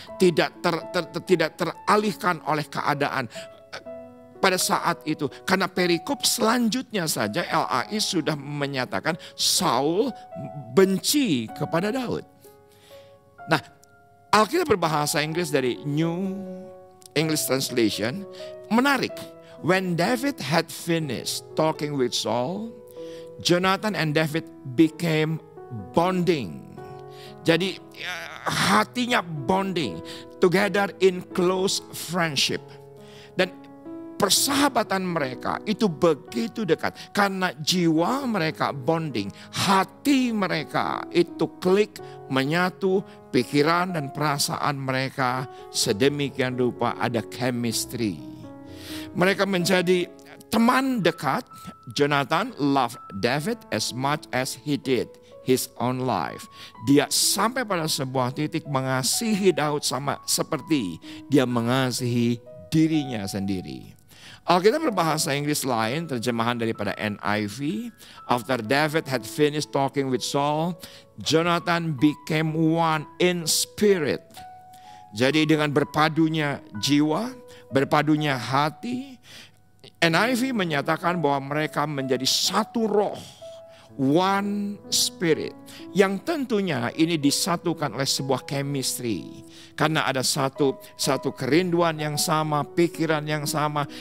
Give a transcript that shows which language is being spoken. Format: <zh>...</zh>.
<id>Tidak teralihkan oleh keadaan pada saat itu. Karena perikop selanjutnya saja LAI sudah menyatakan Saul benci kepada Daud. Nah, Alkitab berbahasa Inggris dari New English Translation menarik.</id> <en>When David had finished talking with Saul, Jonathan and David became bonding.</en> <id>Jadi hatinya</id> <en>bonding, together in close friendship.</en> <id>Dan persahabatan mereka itu begitu dekat. Karena jiwa mereka bonding, hati mereka itu klik, menyatu, pikiran dan perasaan mereka sedemikian rupa ada chemistry. Mereka menjadi teman dekat.</id> <en>Jonathan loved David as much as he did his own life.</en> <id>Dia sampai pada sebuah titik mengasihi Daud sama seperti dia mengasihi dirinya sendiri. Alkitab berbahasa Inggris lain, terjemahan daripada NIV.</id> <en>After David had finished talking with Saul, Jonathan became one in spirit.</en> <id>Jadi dengan berpadunya jiwa, berpadunya hati, NIV menyatakan bahwa mereka menjadi satu roh.</id> <en>One spirit.</en> <id>Yang tentunya ini disatukan oleh sebuah chemistry. Karena ada satu kerinduan yang sama, pikiran yang sama.</id>